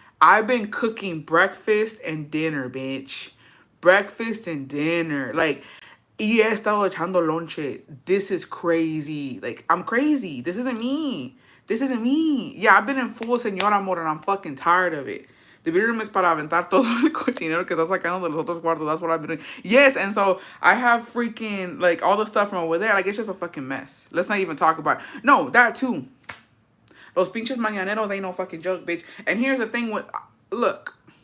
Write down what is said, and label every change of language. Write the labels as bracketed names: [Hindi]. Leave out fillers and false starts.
[English] I've been cooking breakfast and dinner, bitch. Breakfast and dinner. Like, [Spanish] y he estado echando lonche. [English] This is crazy. Like, I'm crazy. This isn't me. This isn't me. Yeah, I've been in full señora mode and I'm fucking tired of it. The video room is [Spanish] para aventar todo el cochinero que está sacando de los otros cuartos. [English] That's what I've been doing. Yes, and so I have freaking, like, all the stuff from over there. Like, it's just a fucking mess. Let's not even talk about it. No, that too. [Spanish] Los pinches mañaneros [English] ain't no fucking joke, bitch. And here's the thing with, look.